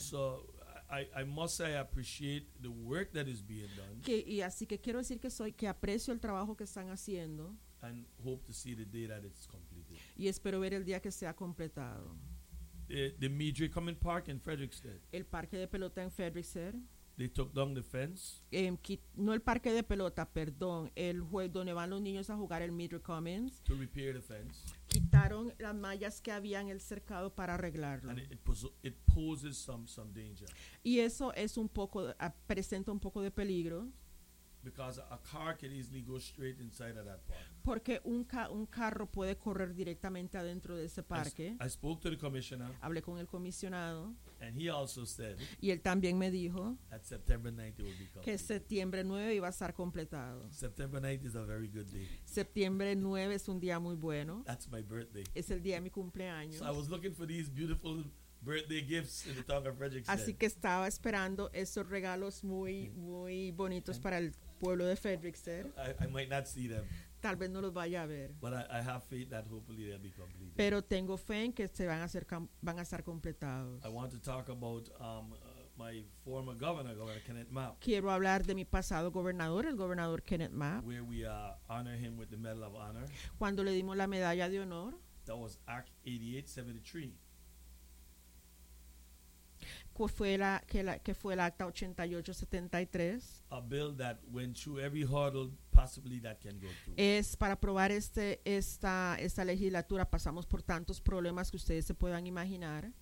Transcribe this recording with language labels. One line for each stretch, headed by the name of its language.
English: So I must say I appreciate the work that is being done.
Spanish: Que, y así que quiero decir que soy que aprecio el trabajo que están haciendo.
English: And hope to see the day that it's completed.
Spanish: Y espero ver el día que sea completado.
English: The Midway Common Park in Fredericksburg.
Spanish: El parque de pelota en Fredericksburg.
English: They took down the fence.
Spanish: No el parque de pelota, perdón, el juego donde van los niños a jugar el Midway Commons.
English: To repair the fence.
Spanish: Quitaron las mallas que había en el cercado para arreglarlo.
English: And it poses some danger.
Spanish: Y eso es un poco, presenta un poco de peligro.
English: Because a car can easily go straight inside of that park.
Spanish: Porque un carro puede correr directamente adentro de ese parque.
English: I spoke to the commissioner.
Spanish: Hablé con el comisionado.
English: And he also said.
Spanish: Y él también me dijo.
English: That September 9th it will be completed.
Spanish: Que septiembre 9 iba a estar completado.
English: September 9th is a very good day.
Spanish: Septiembre 9 es un día muy bueno.
English: That's my birthday.
Spanish: Es el día de mi cumpleaños.
English: So I was looking for these beautiful birthday gifts in the town of Fredericksburg.
Spanish: Así que estaba esperando esos regalos muy muy bonitos para el pueblo de Fredericksburg.
English: I might not see them.
Spanish: Tal vez no los vaya a ver.
English: But I have faith that hopefully they'll be completed.
Spanish: Pero tengo fe en que se van a estar completados.
English: I want to talk about my former governor, Governor Kenneth Mapp.
Spanish: Quiero hablar de mi pasado gobernador, el gobernador Kenneth Mapp.
English: Where we honor him with the Medal of Honor.
Spanish: Cuando le dimos la medalla de honor.
English: That was Act 8873.
Spanish: Que fue el acta 8873.
English: A bill that went through every hurdle possibly that can go through.
Spanish: Es para aprobar esta legislatura pasamos por tantos problemas que ustedes se puedan imaginar.